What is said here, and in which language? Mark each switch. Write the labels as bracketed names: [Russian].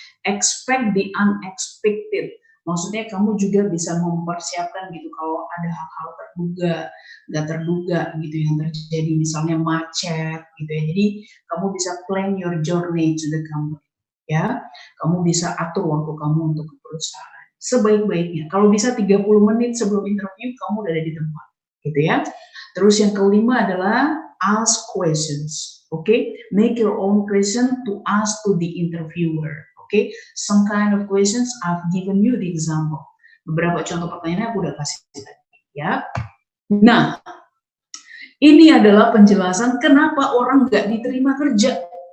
[English] Expect the unexpected, [Indonesian] maksudnya kamu juga bisa mempersiapkan gitu kalau ada hal-hal nggak terduga gitu yang terjadi, misalnya macet gitu ya. Jadi kamu bisa [English] plan your journey to the company. [Indonesian] Ya, kamu bisa atur waktu kamu untuk ke perusahaan sebaik-baiknya. Kalau bisa 30 menit sebelum interview kamu udah ada di tempat, gitu ya. Terus yang kelima adalah [English] ask questions. Okay, make your own question to ask to the interviewer. Okay, some kind of questions I've given you the example. [Indonesian] Beberapa contoh pertanyaan aku udah kasih tadi, ya. Nah, ini adalah penjelasan kenapa orang nggak diterima kerja.